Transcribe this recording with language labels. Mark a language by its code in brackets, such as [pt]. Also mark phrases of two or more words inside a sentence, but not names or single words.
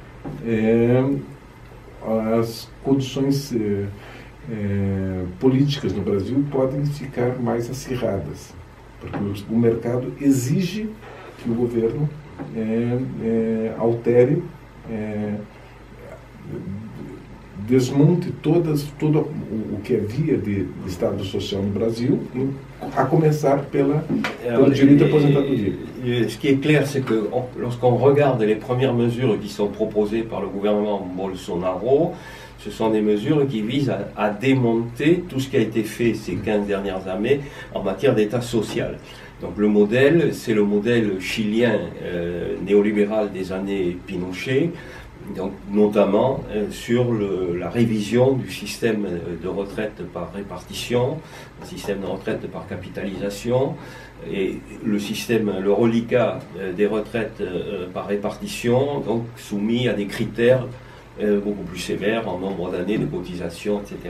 [pt] as condições políticas no Brasil podem ficar mais acirradas, porque o mercado exige que o governo altere, desmonte todo o que havia de Estado social no Brasil, a começar pelo direito à aposentadoria. [fr] Ce qui est clair, c'est que lorsqu'on regarde les premières mesures qui sont proposées par le gouvernement Bolsonaro, ce sont des mesures qui visent à démonter tout ce qui a été fait ces 15 dernières années en matière d'État social. Donc le modèle, c'est le modèle chilien néolibéral des années Pinochet, Donc, notamment sur la révision du système de retraite par répartition, le système de retraite par capitalisation, et le reliquat des retraites par répartition, donc soumis à des critères beaucoup plus sévères en nombre d'années de cotisation, etc.